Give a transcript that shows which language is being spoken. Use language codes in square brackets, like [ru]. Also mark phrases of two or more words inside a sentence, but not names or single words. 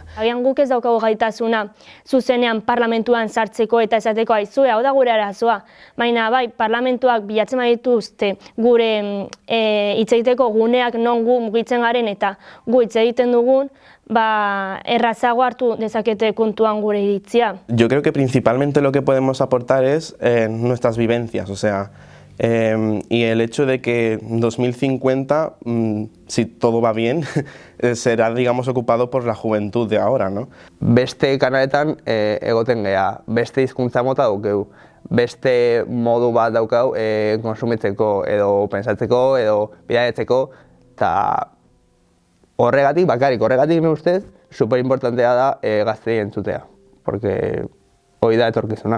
[eu] Agian guk ez daukagu gaitasuna zuzenean parlamentuan sartzeko eta esateko aizue, hau da gure arazoa. Baina bai, parlamentuak bilatzen badituzte gure hitz egiteko guneak non gu mugitzen garen eta gu hitz egiten dugun, errazago hartu dezakete kontuan gure iritzia. [es] Yo creo que principalmente lo que podemos aportar es nuestras vivencias, o sea, y el hecho de que en 2050, si todo va bien, será, digamos, ocupado por la juventud de ahora, ¿no? [eu] Beste kanaletan egoten gea, beste hizkuntza mota daukeu, beste modu bat daukau konsumitzeko edo pentsatzeko edo bidaiatzeko, eta horregatik, horregatik nire ustez, superimportantea da gaztei entzutea, porque hori da etorkizuna.